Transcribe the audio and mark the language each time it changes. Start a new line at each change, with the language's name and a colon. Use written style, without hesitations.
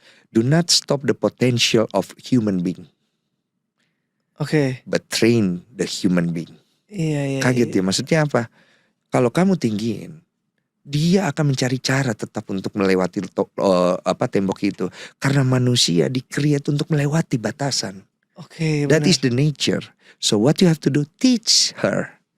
English: Do not stop the potential of human being.
Indonesian: Oke.
English: But train the human being.
Indonesian: Iya. Kaget ya, maksudnya apa? Kalau kamu tinggiin, dia akan mencari cara tetap untuk melewati tembok itu. Karena manusia di-create untuk melewati batasan. Oke,
English: That is the nature. So what you have to do, teach her.